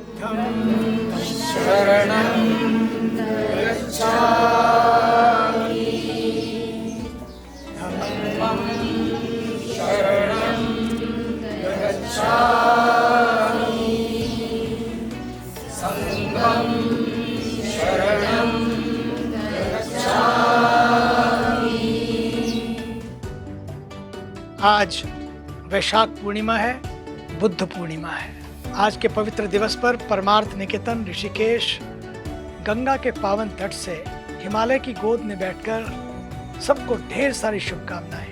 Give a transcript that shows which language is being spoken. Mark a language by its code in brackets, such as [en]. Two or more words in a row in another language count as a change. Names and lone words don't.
[pi] बुद्धं शरणं गच्छामि, धम्मं शरणं गच्छामि, संघं शरणं गच्छामि। [hi] आज वैशाख पूर्णिमा है, बुद्ध पूर्णिमा है। आज के पवित्र दिवस पर परमार्थ निकेतन ऋषिकेश गंगा के पावन तट से हिमालय की गोद में बैठकर सबको ढेर सारी शुभकामनाएं।